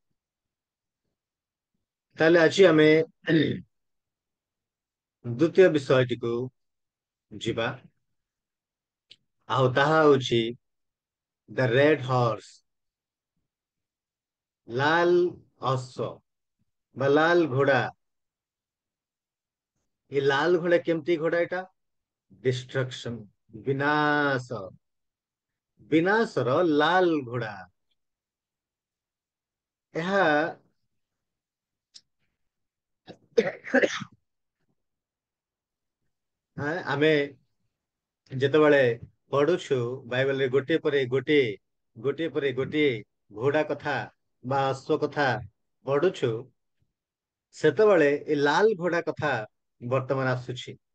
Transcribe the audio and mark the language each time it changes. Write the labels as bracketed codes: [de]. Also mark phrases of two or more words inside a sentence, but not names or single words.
[or] ତାହେଲେ ଆଜି ଆମେ ଦ୍ୱିତୀୟ ବିଷୟଟିକୁ ଯିବା, ଆଉ ତାହା ହଉଛି [en] the red horse. [or] ଲାଲ ଅଶ୍ଵ ବା ଲାଲ ଘୋଡା। ଏ ଲାଲ ଘୋଡା କେମିତି ଘୋଡା? ଏଟା ଡିଷ୍ଟ୍ରକ୍ସନ, ବିନାଶ, ବିନାଶର ଲାଲ ଘୋଡା। ଏହା ଆମେ ଯେତେବେଳେ ପଢୁଛୁ ବାଇବେଲରେ ଗୋଟିଏ ପରେ ଗୋଟିଏ ଘୋଡା କଥା ବା ଅଶ୍ଵ କଥା ପଢୁଛୁ, ସେତେବେଳେ ଏ ଲାଲ ଘୋଡା କଥା ବର୍ତ୍ତମାନ ଆସୁଛି।